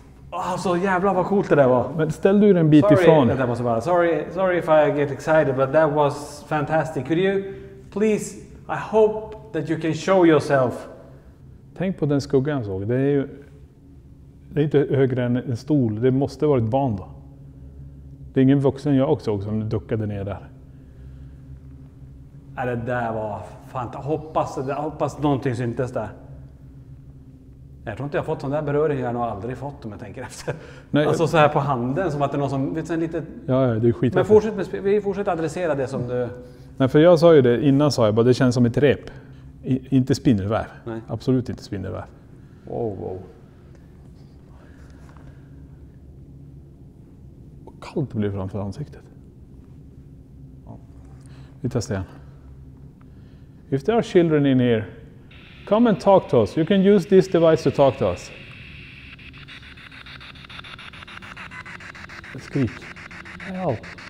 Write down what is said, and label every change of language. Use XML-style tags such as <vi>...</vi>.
<sv>Alltså jävlar vad coolt det där var. Men ställ du en bit ifrån.</sv> <en>Sorry if I get excited, but that was fantastic. Could you please, I hope that you can show yourself.</en> <sv>Tänk på den skuggan jag såg. Det är inte högre än en stol. Det måste vara ett barn då. Det är ingen vuxen jag också såg som duckade ner där. Ja, det där var fan. Hoppas någonting syntes där. Jag tror inte jag har fått sån där beröring. Jag har nog aldrig fått om jag tänker efter. Nej, alltså så här på handen som att det är någon som vet, lite. Ja, det är skit. Men vi fortsätter adressera det som du. Nej, för jag sa ju det innan, sa jag bara det känns som ett rep. Inte spindelväv. Nej. Absolut inte spindelväv. Wow. Kallt det blir framför ansiktet. Ja. Vi testar igen.</sv> <en>If there are children in here, come and talk to us. You can use this device to talk to us.</en> <sv>Skrik.</sv> <en>Help.</en>